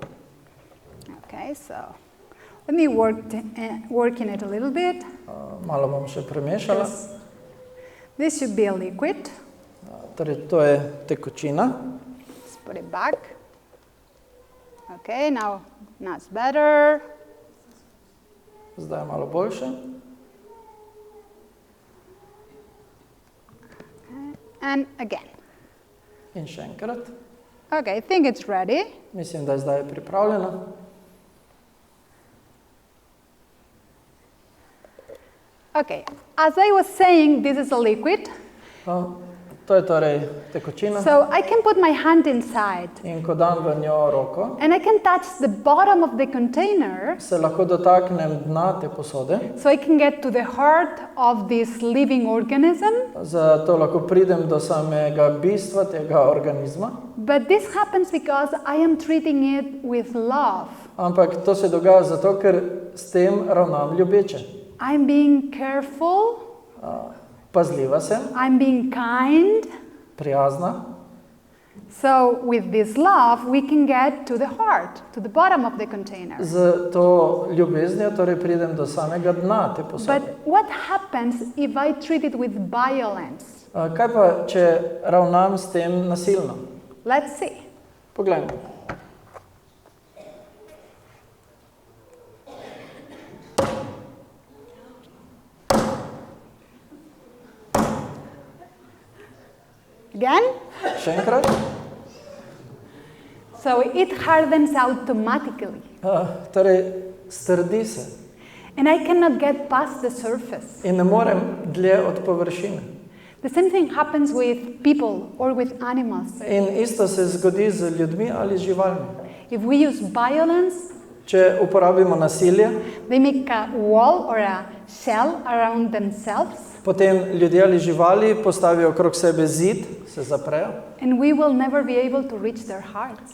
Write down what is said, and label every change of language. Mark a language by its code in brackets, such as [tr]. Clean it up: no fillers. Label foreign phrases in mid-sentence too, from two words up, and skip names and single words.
[en] Okay, so let me work in it a little bit. [sl] Malo bom še premešala. [en] This should be a liquid. [sl] Torej, to je tekočina. [en] Let's put it back. Okay, now it's better. [sl] Zdaj je malo boljše. [en] Okay. And again. [sl] In še enkrat. [en] Okay, I think it's ready. [sl] Mislim, da je zdaj pripravljeno. [en] Okay, as I was saying, this is a liquid. [sl] To je torej tekočina. [en] So I can put my hand inside. [sl] In ko dam v njo roko, [en] and I can touch the bottom of the container. [sl] Se lahko dotaknem dna te posode. [en] So I can get to the heart of this living organism. [sl] Zato lahko pridem do samega bistva tega organizma. [en] But this happens because I am treating it with love. [sl] Ampak to se dogaja zato, ker s tem ravnam ljubeče. [en] I'm being careful. [sl] Pazljiva sem. [en] I'm being kind. [sl] Prijazna. [en] So with this love we can get to the heart, to the bottom of the container. [sl] Z to ljubeznijo torej pridem do samega dna te posode. [en] But what happens if I treat it with violence? [sl] Kaj pa, če ravnam s tem nasilno? [en] Let's see. [sl] Poglejmo. [en] Again? [sl] Še enkrat. [en] So it hardens automatically. [sl] Torej, strdi se. [en] And I cannot get past the surface. [sl] In ne morem dlje od površine. [en] The same thing happens with people or with animals. [sl] In isto se zgodi z ljudmi ali živalmi. [en] If we use violence, [sl] če uporabimo nasilje, [en] they make a wall or a shell around themselves. [sl] Potem ljudje ali živali postavijo okrog sebe zid, se zaprejo. [en] And we will never be able to reach their hearts.